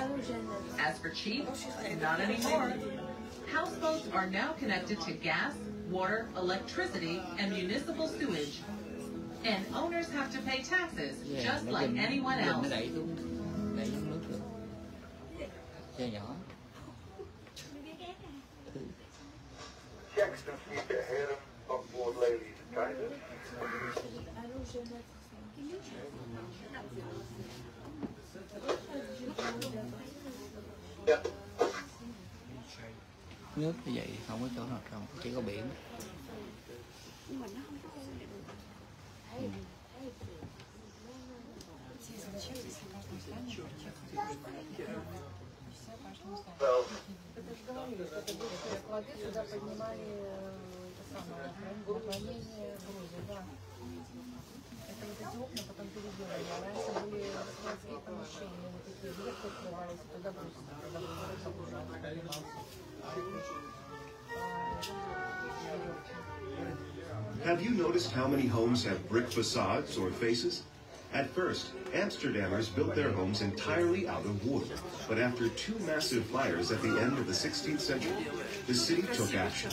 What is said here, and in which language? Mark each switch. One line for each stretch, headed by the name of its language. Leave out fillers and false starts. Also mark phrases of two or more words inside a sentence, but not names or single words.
English: As for cheap, not anymore. Houseboats are now connected to gas, water, electricity, and municipal sewage. And owners have to pay taxes, just like anyone else. Checks to see the harem on board ladies and kindness.
Vietnamese: Nước như vậy không có chỗ nào trồng, chỉ có biển.
Russian: Сюда поднимали наклонение груза, да. Это вот эти окна потом переделали, а раньше были складские помещения, вот такие дверцы открывались, туда груз поднимался.
English: Have you noticed how many homes have brick facades or faces? At first, Amsterdammers built their homes entirely out of wood, but after two massive fires at the end of the 16th century, the city took action.